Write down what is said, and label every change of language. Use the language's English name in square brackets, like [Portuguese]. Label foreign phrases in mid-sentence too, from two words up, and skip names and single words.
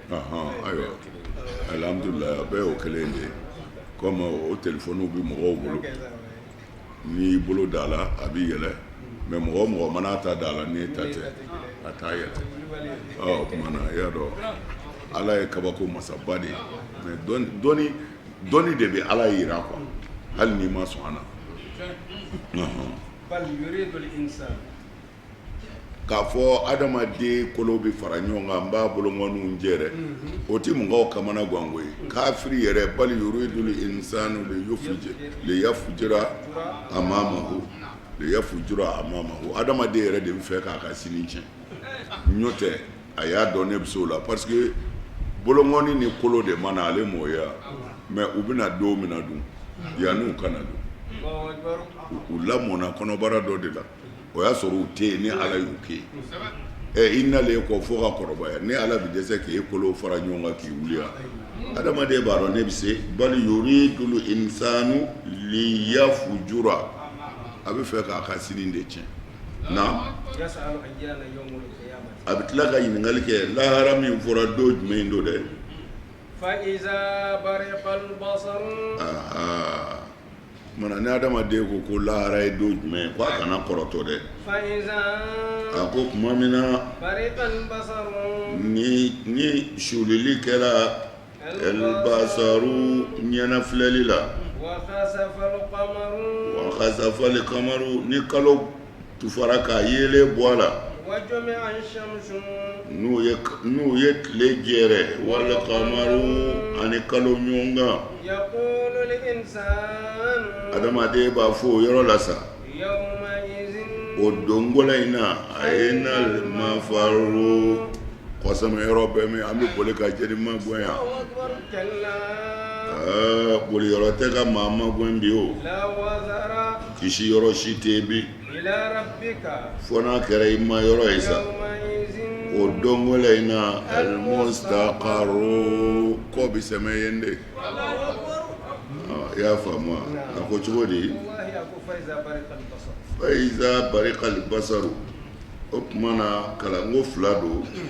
[Bambara] ayiwa alhamdulilayi a bɛɛ y'o kelen de ye comme o telefɔniw bɛ mɔgɔw bolo n'i bolo d'a la a bɛ yɛlɛ mais mɔgɔ o mɔgɔ mana ta d'a la n'e ta tɛ a t'a yɛlɛ o tuma na i y'a dɔn ala ye kabako masaba de ye mais dɔnni de bɛ ala yira quoi hali n'i ma sɔn a na k'a fɔ adamaden kolo bɛ fara ɲɔgɔn kan n b'a bolongɔniw jɛ dɛ o tɛ mɔgɔw kamana gango ye kafiri yɛrɛ [Arabic] بل يريد الإنسان ليفجر أمامه [Bambara] adamaden yɛrɛ de bɛ fɛ k'a ka sini tiɲɛ n'o tɛ a y'a dɔn ne bɛ se o la parce que bolongɔni ni kolo de mana ale m'o ye mais u bɛna don min na dun yanni u kana dun u lamɔna kɔnɔbara dɔ de la o y'a sɔrɔ u tɛ yen ni ala y'u kɛ yen i nalen kɔ fo ka kɔrɔbaya ni ala bɛ dɛsɛ k'e kolo fara ɲɔgɔn kan k'i wuli adamaden b'a dɔn ne bɛ se [Arabic] بل يريد الإنسان ليفجر [Bambara] a bɛ fɛ k'a ka sini de tiɲɛ na a bɛ tila ka ɲininkali kɛ lahara min fɔra don jumɛn don dɛ [Arabic] فإذا برق البصر [Bambara] mana ni adamaden ko lahara ye don jumɛn ko a kana kɔrɔtɔ dɛ a ko tuma min na ni sulili kɛra elbasaru ɲɛnafilɛli la [Arabic] وخسف القمر [Bambara] ni kalo tufara k'a yelen bɔ a la n'u ye tile jɛrɛ [Arabic] والقمر [Bambara] ani kalo ɲɔgɔn kan adamaden b'a fɔ o yɔrɔ la sa o dongola in na a ye na mafaru kɔsɛmɛ yɔrɔ bɛɛ min an bɛ boli ka jeli magɛn yan boli yɔrɔ tɛ ka maa magɛn bi o kisi yɔrɔ si tɛ bi fo n'a kɛra i ma yɔrɔ ye sa o dongola in na almustaqaru kɔ bɛ sɛmɛ yen de i y'a faamu a ko cogo di [Arabic] فإذا برق البصر [Bambara] o tuma na kalanko fila don